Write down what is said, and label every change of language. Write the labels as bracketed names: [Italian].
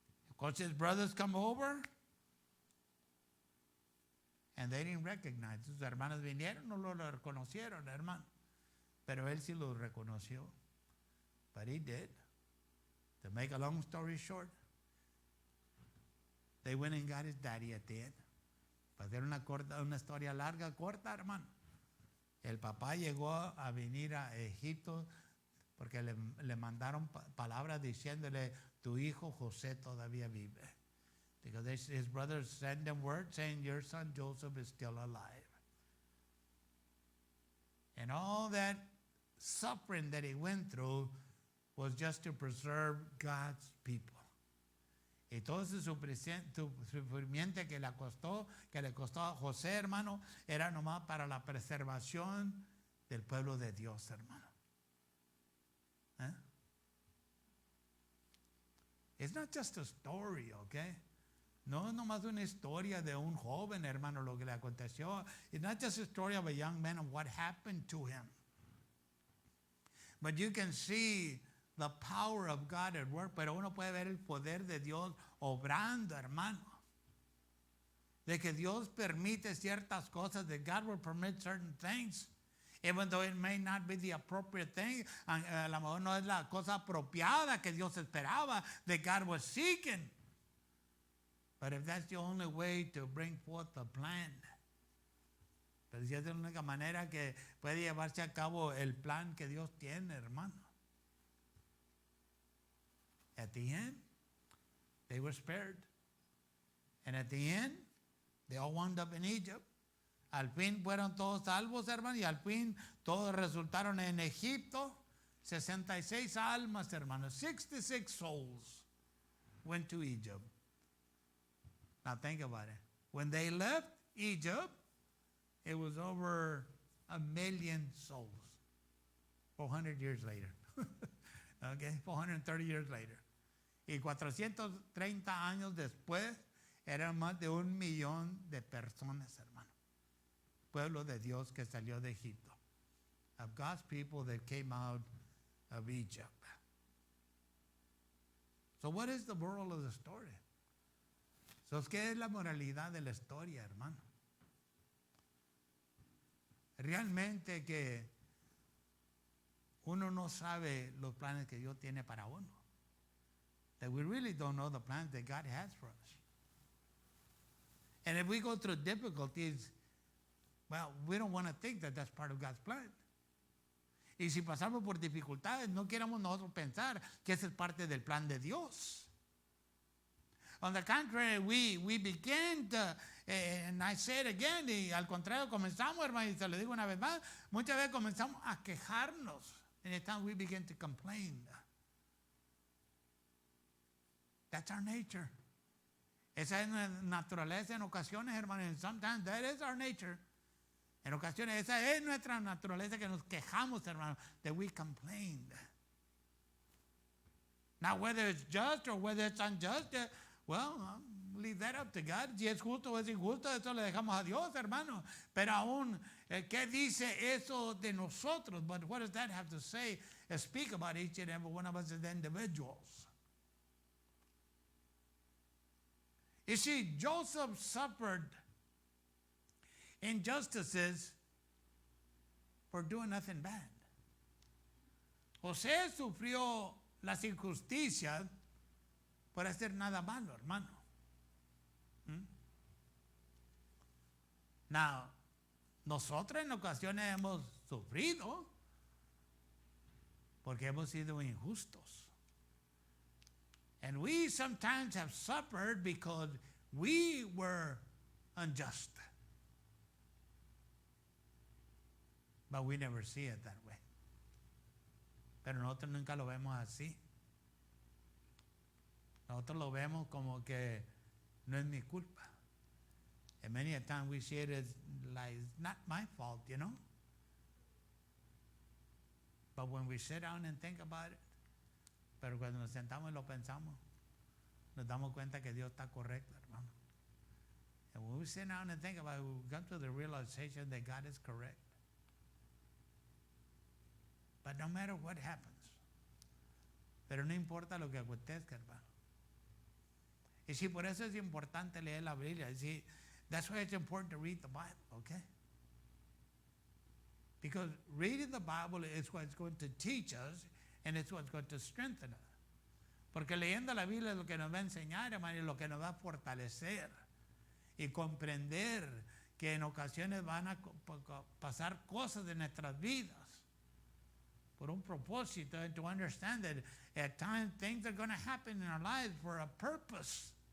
[English] Of course, his brothers come over, and they didn't recognize. [Spanish] Sus hermanos vinieron, no lo reconocieron, hermano. Pero él sí lo reconoció. [English] But he did. To make a long story short, they went and got his daddy at the end. [Spanish] Para hacer una historia larga, corta, hermano. El papá llegó a venir a Egipto porque le mandaron palabras diciéndole, tu hijo José todavía vive. [English] Because his brothers sent them word saying, your son Joseph is still alive. And all that suffering that he went through was just to preserve God's people. [Spanish] Y todo ese sufrimiento que le costó a José, hermano, era nomás para la preservación del pueblo de Dios, hermano. [English] It's not just a story, okay? [Spanish] No es nomás una historia de un joven, hermano, lo que le aconteció. [English] It's not just a story of a young man and what happened to him. But you can see the power of God at work, [Spanish] pero uno puede ver el poder de Dios obrando, hermano. De que Dios permite ciertas cosas, [English] that God will permit certain things, even though it may not be the appropriate thing. [Spanish] A lo mejor no es la cosa apropiada que Dios esperaba, [English] that God was seeking. But if that's the only way to bring forth the plan, [Spanish] pero si es la única manera que puede llevarse a cabo el plan que Dios tiene, hermano. [English] At the end, they were spared. And at the end, they all wound up in Egypt. [Spanish] Al fin fueron todos salvos, hermano, y al fin todos resultaron en Egipto. 66 almas, hermano. [English] 66 souls went to Egypt. Now think about it. When they left Egypt, it was over 1 million souls. 400 years later. Okay, 430 years later. [Spanish] Y 430 años después, eran más de 1 millón de personas, hermano. Pueblo de Dios que salió de Egipto. [English] Of God's people that came out of Egypt. So what is the moral of the story? [Spanish] So, ¿qué es la moralidad de la historia, hermano? Realmente que uno no sabe los planes que Dios tiene para uno. [English] That we really don't know the plans that God has for us. And if we go through difficulties, well, we don't want to think that that's part of God's plan. [Spanish] Y si pasamos por dificultades, no queremos nosotros pensar que esa es parte del plan de Dios. [English] On the contrary, we begin to, and I say it again, [Spanish] y al contrario, comenzamos, hermano, y te lo digo una vez más, muchas veces comenzamos a quejarnos. [English] And at times we begin to complain. That's our nature. [Spanish] Esa es nuestra naturaleza en ocasiones, hermano. [English] And sometimes that is our nature. [Spanish] En ocasiones esa es nuestra naturaleza, que nos quejamos, hermano, [English] that we complain. Now, whether it's just or whether it's unjust, well, leave that up to God. [Spanish] Si es justo o es injusto, eso le dejamos a Dios, hermano. Pero aún, ¿qué dice eso de nosotros? [English] But what does that have to say? Speak about each and every one of us as individuals. You see, Joseph suffered injustices for doing nothing bad. [Spanish] José sufrió las injusticias por hacer nada malo, hermano. Now, nosotros en ocasiones hemos sufrido porque hemos sido injustos. [English] And we sometimes have suffered because we were unjust. But we never see it that way. [Spanish] Pero nosotros nunca lo vemos así. Nosotros lo vemos como que no es mi culpa. [English] And many a time we see it as like, it's not my fault, you know. But when we sit down and think about it, [Spanish] pero cuando nos sentamos y lo pensamos, nos damos cuenta que Dios está correcto, hermano. [English] And when we sit down and think about it, we come to the realization that God is correct. But no matter what happens, [Spanish] pero no importa lo que acontezca, hermano. Y si por eso es importante leer la Biblia. [English] See, that's why it's important to read the Bible, okay? Because reading the Bible is what's going to teach us, and it's what's going to strengthen us. [Spanish] Porque leyendo la Biblia es lo que nos va a enseñar, hermano, y lo que nos va a fortalecer y comprender que en ocasiones van a pasar cosas de nuestras vidas por un propósito, [English] and to understand that at times things are going to happen in our lives for a purpose.